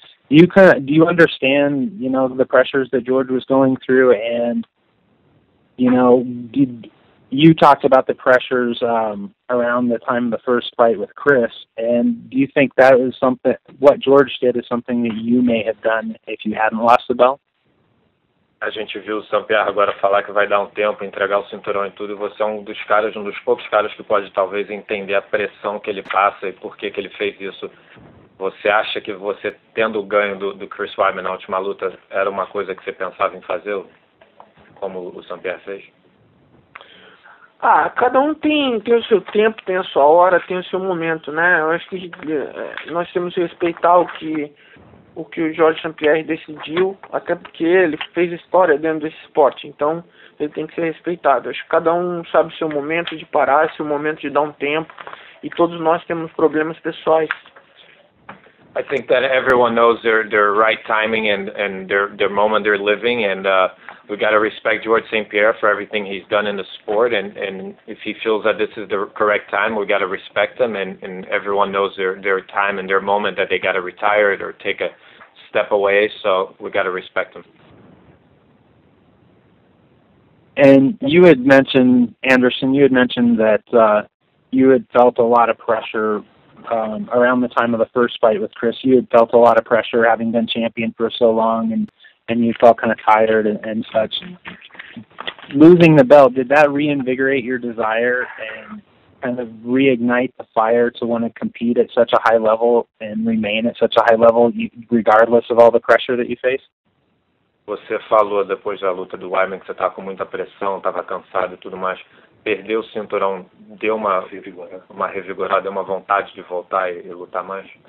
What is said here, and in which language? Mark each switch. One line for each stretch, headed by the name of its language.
English: Do you understand, you know, the pressures that George was going through? And, you know, you talked about the pressures around the time of the first fight with Chris, and do you think that is something, what George did is something that you may have done if you hadn't lost the belt?
Portuguese: A gente viu o Saint-Pierre agora falar que vai dar um tempo, entregar o cinturão e tudo, e você é um dos poucos caras que pode talvez entender a pressão que ele passa e por que ele fez isso. Você acha que você, tendo o ganho do Chris Weidman na última luta, era uma coisa que você pensava em fazer, como o Saint-Pierre fez? Cada um tem o seu tempo, tem a sua hora, tem o seu momento, né? Eu acho que nós temos que respeitar o que o George St. Pierre decidiu, até porque ele fez história dentro desse esporte, então ele tem que ser respeitado. Acho que cada um sabe o seu momento de parar, seu momento de dar um tempo, e todos nós temos problemas pessoais.
English: I think that everyone knows their right timing and their moment they're living, and we got to respect George St. Pierre for everything he's done in the sport, and if he feels that this is the correct time, we got to respect him, and everyone knows their time and their moment that they got to retire or take a step away, so we got to respect him. And you had mentioned, Anderson, that you had felt a lot of pressure around the time of the first fight with Chris. You had felt a lot of pressure having been champion for so long, and you felt kind of tired and such. Losing the belt, did that reinvigorate your desire and kind of reignite the fire to want to compete at such a high level and remain at such a high level regardless of all the pressure that you face?
Portuguese: Você falou depois da luta do Weidman que você estava com muita pressão, estava cansado e tudo mais. Perdeu o cinturão, deu uma revigorada, deu uma vontade de voltar e lutar mais?